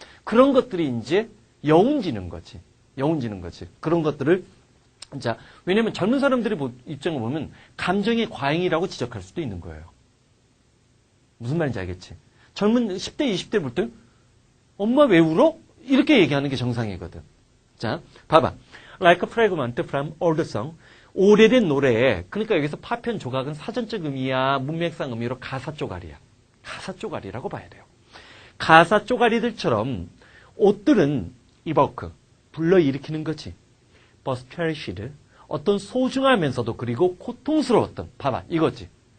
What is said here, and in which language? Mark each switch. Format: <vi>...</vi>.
<ko>그런 것들이 이제 여운지는 거지. 그런 것들을 자, 왜냐면 젊은 사람들의 입장을 보면 감정의 과잉이라고 지적할 수도 있는 거예요. 무슨 말인지 알겠지? 젊은 10대, 20대 볼 때 엄마 왜 울어? 이렇게 얘기하는 게 정상이거든. 자, 봐봐.</ko> <en>Like a fragment from old song.</en> <ko>오래된 노래에, 그러니까 여기서 파편 조각은 사전적 의미야, 문맥상 의미로 가사 쪼가리야. 가사 쪼가리라고 봐야 돼요. 가사 쪼가리들처럼 옷들은 evoke, 불러일으키는 거지.</ko> <en>But cherished,</en> <ko>어떤 소중하면서도 그리고 고통스러웠던, 봐봐, 이거지.</ko>